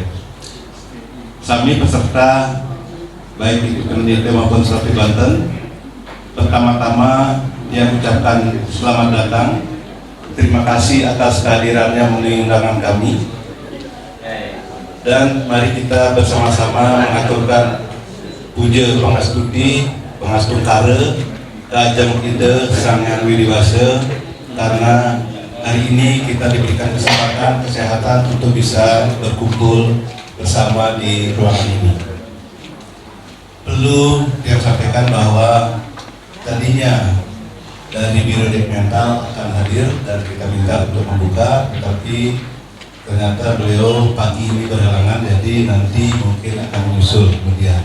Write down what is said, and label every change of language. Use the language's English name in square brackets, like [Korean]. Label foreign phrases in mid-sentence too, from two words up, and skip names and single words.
[Indonesian] Kami peserta baik di Peneliti maupun Serapi Banten, pertama-tama yang ucapkan selamat datang. Terima kasih atas kehadirannya memenuhi undangan kami. Dan mari kita bersama-sama mengaturkan puja pangastuti, [Balinese] pangastung kare, kajeng ide [Indonesian] Sang Hyang Widiwasa, karena hari ini kita diberikan kesempatan kesehatan untuk bisa berkumpul bersama di ruangan ini. Perlu yang sampaikan bahwa tadinya dari Biro Mental akan hadir dan kita minta untuk membuka, tapi ternyata beliau pagi ini berhalangan, jadi nanti mungkin akan menyusul kemudian.